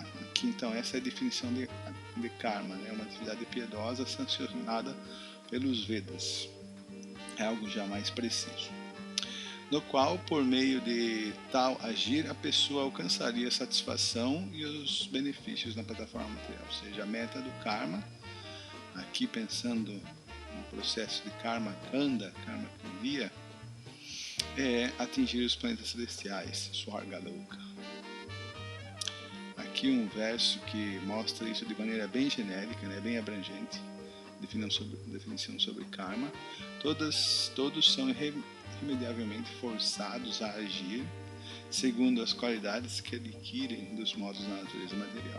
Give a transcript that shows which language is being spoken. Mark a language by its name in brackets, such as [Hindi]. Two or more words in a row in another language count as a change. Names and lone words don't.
[Portuguese] Aqui, então, essa é a definição de karma, né? Uma atividade piedosa sancionada pelos Vedas. É algo já mais preciso, no qual, por meio de tal agir, a pessoa alcançaria a satisfação e os benefícios na plataforma material. Ou seja, a meta do karma, aqui pensando no processo de [Sanskrit] karma kanda, karma kriya, [Portuguese] é atingir os planetas celestiais, Swargaloka. Aqui um verso que mostra isso de maneira bem genérica, né, bem abrangente. definição sobre karma. Todos são irremediavelmente forçados a agir segundo as qualidades que adquirem dos modos da natureza material.